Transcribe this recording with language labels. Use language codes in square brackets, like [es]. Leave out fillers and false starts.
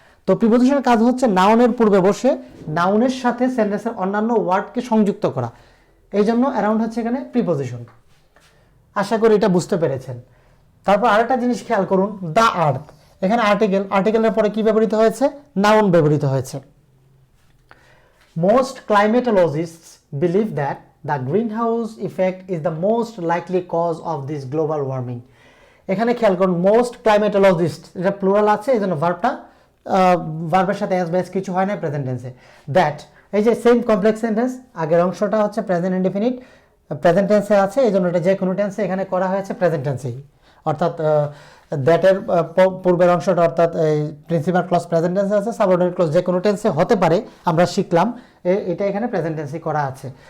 [bn] তো প্রিপোজিশনের কাজ হচ্ছে নাউনের পূর্বে বসে নাউনের সাথে সেন্টেন্সের অন্যান্য ওয়ার্ডকে সংযুক্ত করা। এই জন্য অ্যারাউন্ড হচ্ছে এখানে প্রিপোজিশন। আশা করি এটা বুঝতে পেরেছেন। তারপর আরেকটা জিনিস খেয়াল করুন, দ্য আর্থ, এখানে আর্টিকেল, আর্টিকেলের পরে কি ব্যবহৃত হয়েছে? নাউন ব্যবহৃত হয়েছে। [en] Most climatologists believe that the greenhouse effect is the most likely cause of this global warming. [bn] এখানে খেয়াল করুন, মোস্ট ক্লাইমেটোলজিস্ট, এটা প্লুরাল আছে, এই জন্য ভার্বটা ভার্বের সাথে এস বেস কিছু হয় না প্রেজেন্ট টেন্সে। দ্যাট, এই যে সেম কমপ্লেক্স সেন্টেন্স, আগের অংশটা হচ্ছে প্রেজেন্ট ইনডিফিনিট, প্রেজেন্ট টেন্সে আছে, এই জন্য এটা যে কোনো টেন্সে এখানে করা হয়েছে প্রেজেন্ট টেন্সেই। অর্থাৎ দ্যাটের পূর্বের অংশটা অর্থাৎ এই প্রিন্সিপাল ক্লজ প্রেজেন্ট টেন্সে আছে, সাবঅর্ডিনেট ক্লজ যে কোনো টেন্সে হতে পারে, আমরা শিখলাম এটা এখানে প্রেজেন্ট টেন্সে করা আছে।